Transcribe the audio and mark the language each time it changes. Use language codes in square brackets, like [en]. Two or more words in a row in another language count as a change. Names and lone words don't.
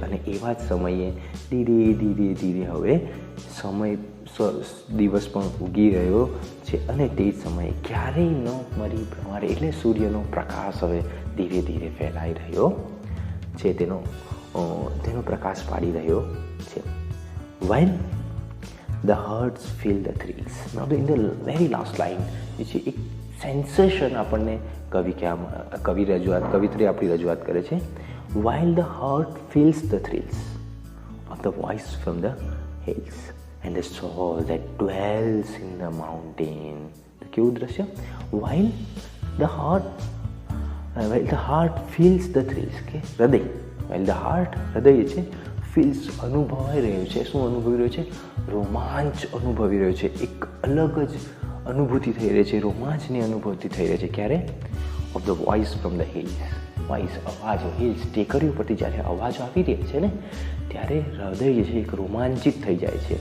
[gu] અને એવા જ સમયે ધીરે હવે સમય દિવસ પણ ઉગી રહ્યો છે, અને તે જ સમયે ક્યારેય ન મરી પ્રમાણે એટલે સૂર્યનો પ્રકાશ હવે ધીરે ફેલાઈ રહ્યો છે, તેનો પ્રકાશ પાડી રહ્યો છે. [en] While the hearts feel the thrills. Now in the very last line [gu] જે છે એક સેન્સેશન આપણને કવિત્રી આપણી રજૂઆત કરે છે. [en] While the heart feels the thrills of the voice from the hills and the soul that dwells in the mountain. [gu] તો કેવું દ્રશ્ય? [en] While the heart feels the thrills, [gu] કે હૃદય, [en] while the heart, [gu] હૃદય છે, feels અનુભવાઈ રહ્યો છે. શું અનુભવી રહ્યો છે? રોમાંચ અનુભવી રહ્યો છે. એક અલગ જ અનુભૂતિ થઈ રહી છે, રોમાંચની અનુભૂતિ થઈ રહી છે. [en] ક્યારે? of the voice from the hills. [gu] વોઇસ, અવાજ, હિલ્સ, ટેકરીઓ પરથી જ્યારે અવાજો આવી રહ્યા છે ને, ત્યારે હૃદય જે છે એક રોમાંચિત થઈ જાય છે.